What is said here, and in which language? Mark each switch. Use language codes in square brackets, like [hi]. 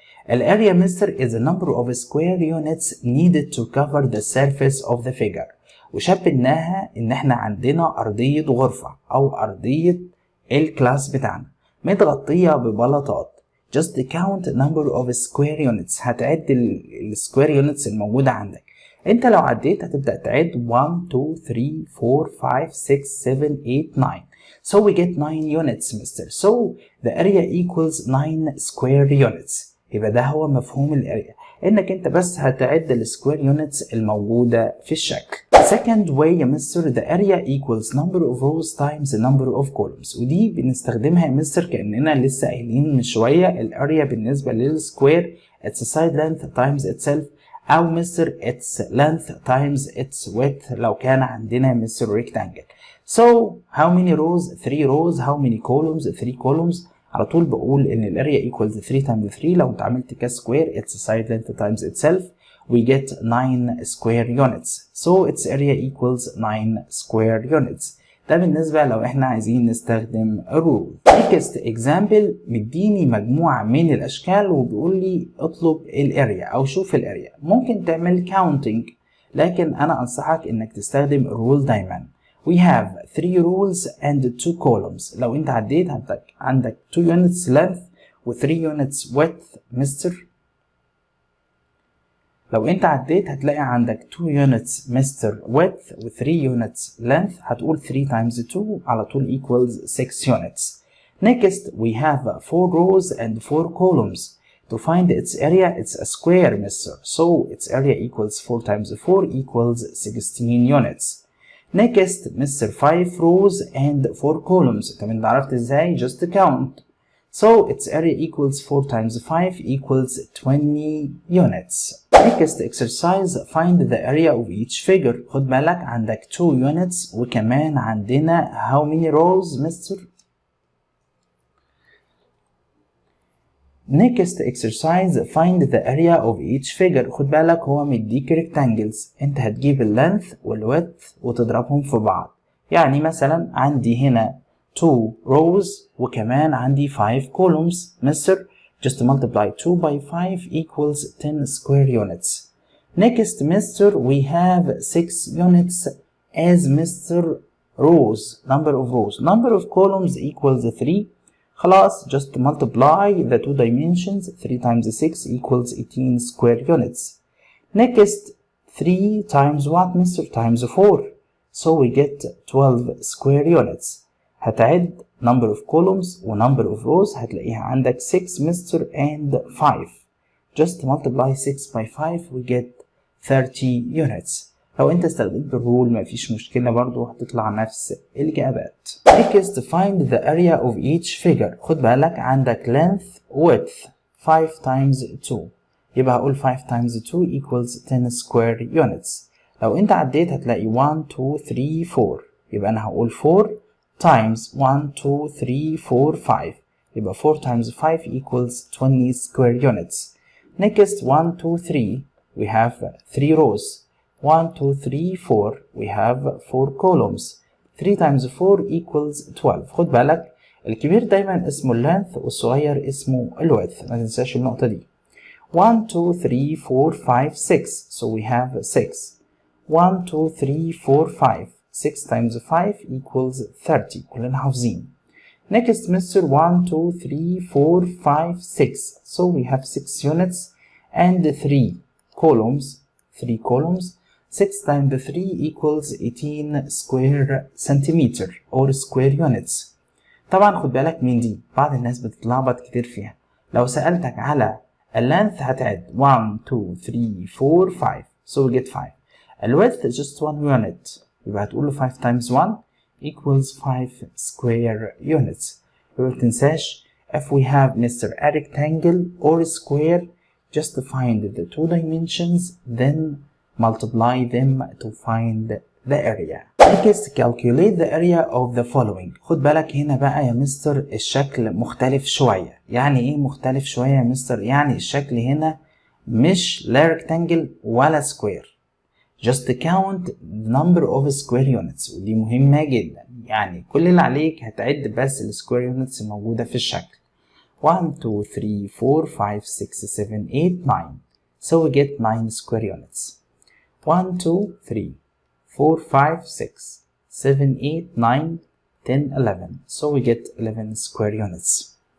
[en] الاريا mister is a number of square units needed to cover the surface of the figure. [ar] وشبهناها ان احنا عندنا ارضية غرفة او ارضية الكلاس بتاعنا متغطية ببلاطات. [en] just count number of square units. [ar] هتعد السكوير يونتس الموجودة عندك. انت لو عديت هتبدأ تعد 1 2 3 4 5 6 7 8 9. [en] So we get 9 units mister. So the area equals 9 square units. [ar] يبقى ده هو مفهوم الاريا، انك انت بس هتعد السكوير يونتس الموجودة في الشكل. [en] Second way يا mister the area equals number of rows times the number of columns. [ar] ودي بنستخدمها يا مستر كأننا لسه قايلين من شوية الاريا بالنسبة للسكوير [en] its side length times itself، [ar] أو مستر [en] its length times its width [ar] لو كان عندنا مستر rectangle. [en] So how many rows? 3 rows. How many columns? 3 columns. [ar] على طول بقول ان الاريا [en] equals 3 times 3 [ar] لو انت عملت كسكوير [en] its side length times itself we get 9 square units. So its area equals 9 square units. [ar] ده بالنسبة لو احنا عايزين نستخدم الرول. [en] Next example [ar] مديني مجموعة من الاشكال وبيقول لي اطلب الاريا او شوف الاريا. ممكن تعمل counting، لكن انا انصحك انك تستخدم الرول دايما. [en] We have 3 rows and 2 columns. [ar] لو انت عديت عندك [en] 2 units length [ar] و [en] 3 units width [ar] مستر. لو انت عديت هتلاقي عندك 2 units مستر width و 3 units length، هتقول [en] 3 times 2 [ar] على طول [en] equals 6 units. Next we have 4 rows and 4 columns. To find its area, it's a square mister. So its area equals 4 times 4 equals 16 units. Next mister 5 rows and 4 columns. [ar] طب انت عرفت ازاي؟ [en] just count. So its area equals 4 times 5 equals 20 units. Next exercise find the area of each figure. [ar] خد بالك عندك [en] 2 units [ar] وكمان عندنا [en] how many rows mister? Next exercise find the area of each figure. [ar] خد بالك هو مديك rectangles، انت هتجيب اللينث والويدث وتضربهم في بعض. يعني مثلا عندي هنا 2 rows وكمان عندي 5 columns مستر. [en] just multiply 2 by 5 equals 10 square units. Next mister we have 6 units as mister rows, number of rows. Number of columns equals 3. [ar] خلاص [en] just multiply the two dimensions. 3 times 6 equals 18 square units. Next 3 times what mister? Times 4. So we get 12 square units. [ar] هتعد [en] number of columns و number of rows [ar] هتلاقيها عندك [en] 6 mister and 5. Just multiply 6 by 5 we get 30 units. [ar] لو انت استخدمت الرول مفيش مشكلة برضو هتطلع نفس الإجابات. [en] Next find the area of each figure. [ar] خد بالك عندك [en] length width 5 times 2. [ar] يبقى هقول [en] 5 times 2 equals 10 square units. [ar] لو انت عديت هتلاقي 1 2 3 4، يبقى انا هقول 4 times 1 2 3 4 5، يبقى [en] 4 times 5 equals 20 square units. Next 1 2 3 we have 3 rows. 1 2 3 4 we have 4 columns. 3 times 4 equals 12. [ar] خد بالك الكبير دايما اسمه اللينث والصغير اسمه الويدث، ما تنساش النقطة دي. [en] 1 2 3 4 5 6 so we have 6. 1 2 3 4 5 6 times 5 equals 30. [ar] كلنا حافظين. [en] Next Mr. 1 2 3 4 5 6 so we have 6 units and 3 columns. 3 columns. 6 times 3 equals 18 square centimeter or square units. [ar] طبعا خد بالك من دي، بعض الناس بتتلخبط كتير فيها. لو سألتك على اللينث هتعد 1 2 3 4 5 [en] so we get 5. [ar] الويدث [en] just 1 unit، [ar] يبقى هتقول له [en] 5 times 1 equals 5 square units. [ar] يبقى متنساش [en] if we have Mr. a rectangle or a square just find the 2 dimensions then multiply them to find the area. Next calculate the area of the following. [ar] خد بالك هنا بقى يا مستر الشكل مختلف شوية. يعني ايه مختلف شوية يا مستر؟ يعني الشكل هنا مش لا rectangle ولا square. [en] Just count the number of square units [ar] ودي مهمة جدا. يعني كل اللي عليك هتعد بس ال square units الموجودة في الشكل. [en] 1 2 3 4 5 6 7 8 9 so we get 9 square units. 1 2 3 4 5 6 7 8 9 10 11 so we get 11 square units.